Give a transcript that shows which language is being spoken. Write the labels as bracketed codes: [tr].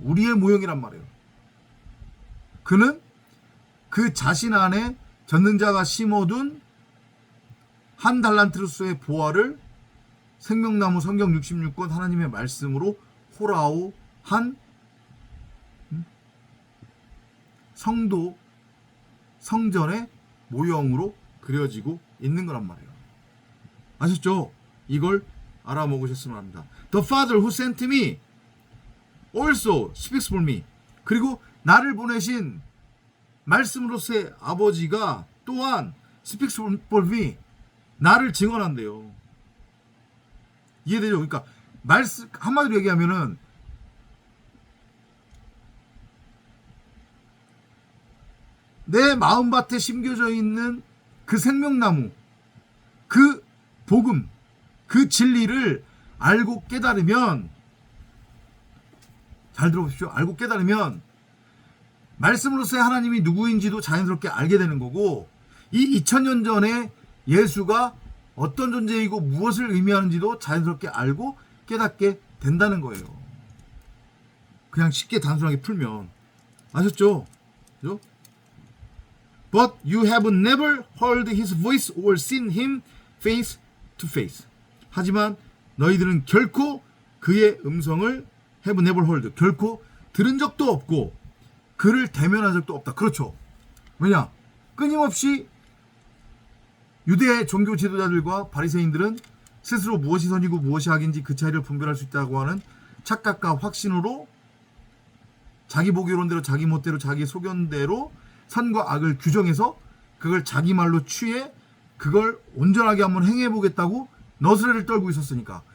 [ko] 우리의 모형이란 말이에요. 그는 그 자신 안에 전능자가 심어둔 한 달란트로서의 보화를 생명나무 성경 66권 하나님의 말씀으로 호라오 한 성도, 성전의 모형으로 그려지고 있는 거란 말이에요. 아셨죠? 이걸 알아먹으셨으면 합니다. [en] The Father who sent me also speaks for me. [ko] 그리고 나를 보내신 말씀으로서의 아버지가 또한 [en] speaks for me. [ko] 나를 증언한대요. 이해되죠? 그러니까 말씀, 한마디로 얘기하면은 내 마음밭에 심겨져 있는 그 생명나무, 그 복음, 그 진리를 알고 깨달으면, 잘 들어보십시오. 알고 깨달으면 말씀으로서의 하나님이 누구인지도 자연스럽게 알게 되는 거고, 이 2000년 전에 예수가 어떤 존재이고 무엇을 의미하는지도 자연스럽게 알고 깨닫게 된다는 거예요. 그냥 쉽게 단순하게 풀면. 아셨죠? 그죠? [en] But you have never heard his voice or seen him face to face. [ko] 하지만 너희들은 결코 그의 음성을 [en] have never heard, [ko] 결코 들은 적도 없고 그를 대면한 적도 없다. 그렇죠. 왜냐? 끊임없이 유대 종교 지도자들과 바리새인들은 스스로 무엇이 선이고 무엇이 악인지 그 차이를 분별할 수 있다고 하는 착각과 확신으로 자기 보기론대로 자기 멋대로 자기 소견대로 선과 악을 규정해서 그걸 자기 말로 취해 그걸 온전하게 한번 행해보겠다고 너스레를 떨고 있었으니까.